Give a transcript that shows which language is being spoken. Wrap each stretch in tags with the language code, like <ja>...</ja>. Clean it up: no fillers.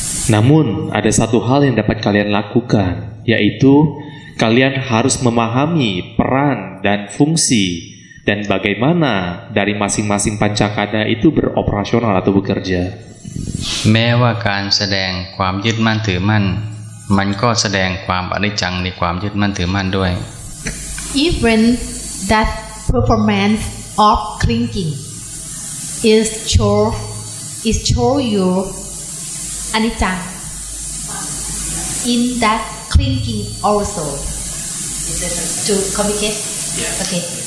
<id>Namun ada satu hal yang dapat kalian lakukan, yaitu kalian harus memahami peran dan fungsi dan bagaimana dari masing-masing pancakanda itu beroperasional atau bekerja.</id> <th>แม้ว่าการแสดงความยึดมั่นถือมั่นมันก็แสดงความอนิจจังในความยึดมั่นถือมั่นด้วย</th> <en>Even that performance of clinging is show you anicca in that clinging also. To communicate? Yeah. Okay.</en>